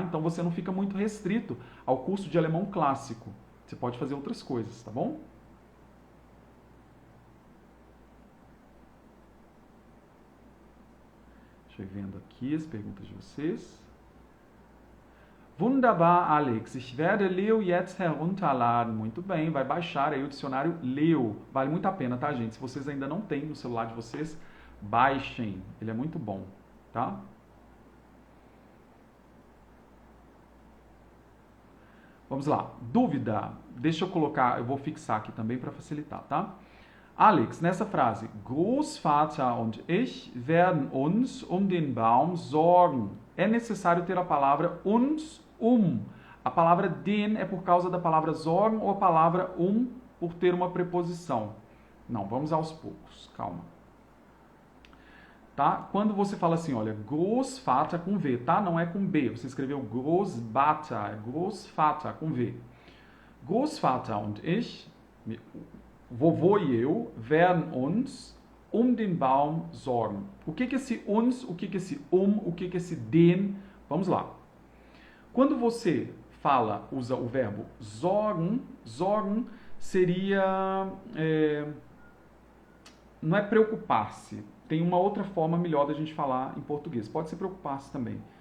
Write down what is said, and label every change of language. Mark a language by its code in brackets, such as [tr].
[pt] Então você não fica muito restrito ao curso de alemão clássico. Você pode fazer outras coisas, tá bom? Deixa eu ir vendo aqui as perguntas de vocês. [de] Wunderbar, Alex. Ich werde Leo jetzt herunterladen. [pt] Muito bem, vai baixar aí o dicionário Leo. Vale muito a pena, tá, gente? Se vocês ainda não têm no celular de vocês, baixem. Ele é muito bom, tá? Vamos lá. Dúvida? Deixa eu colocar, eu vou fixar aqui também para facilitar, tá? Alex, nessa frase, [de] Großvater und ich werden uns um den Baum sorgen. [pt] É necessário ter a palavra uns, A palavra den é por causa da palavra sorgen ou a palavra por ter uma preposição? Não, vamos aos poucos, calma. Tá? Quando você fala assim, olha, Großvater com V, tá? Não é com B. Você escreveu Großvater, é Großvater com V. [de] Großvater und ich, [pt] vovô e eu, [de] werden uns um den Baum sorgen. [pt] O que é esse uns, o que é esse o que é esse den? Vamos lá. Quando você usa o verbo sorgen, sorgen seria, não é preocupar-se. Tem uma outra forma melhor da gente falar em português. Pode ser preocupar-se também.